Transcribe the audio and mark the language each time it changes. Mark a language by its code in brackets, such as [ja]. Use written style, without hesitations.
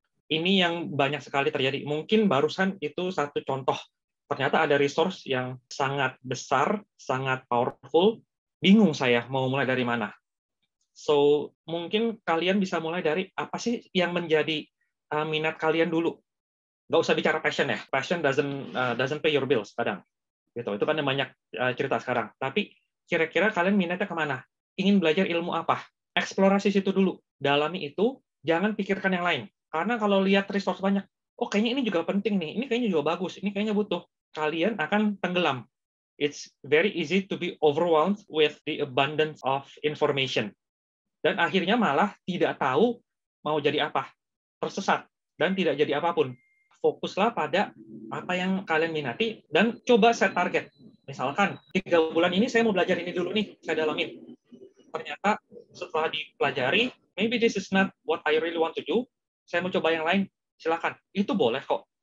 [id] Ini yang banyak sekali terjadi. Mungkin barusan itu satu contoh. Ternyata ada resource yang sangat besar, sangat powerful. Bingung saya mau mulai dari mana. So, mungkin kalian bisa mulai dari apa sih yang menjadi minat kalian dulu. Nggak usah bicara passion ya. [en] Passion doesn't pay your bills [id] kadang. Gitu. Itu kan yang banyak cerita sekarang. Tapi kira-kira kalian minatnya kemana? Ingin belajar ilmu apa? Eksplorasi situ dulu. Dalami itu, jangan pikirkan yang lain. Karena kalau lihat resource banyak, oh kayaknya ini juga penting nih, ini kayaknya juga bagus, ini kayaknya butuh. Kalian akan tenggelam. [en] It's very easy to be overwhelmed with the abundance of information. [id] Dan akhirnya malah tidak tahu mau jadi apa. Tersesat dan tidak jadi apapun. Fokuslah pada apa yang kalian minati dan coba set target. Misalkan 3 bulan ini saya mau belajar ini dulu nih, saya dalamin. Ternyata setelah dipelajari, [en] maybe this is not what I really want to do, [id] saya mau coba yang lain, silakan. Itu boleh kok.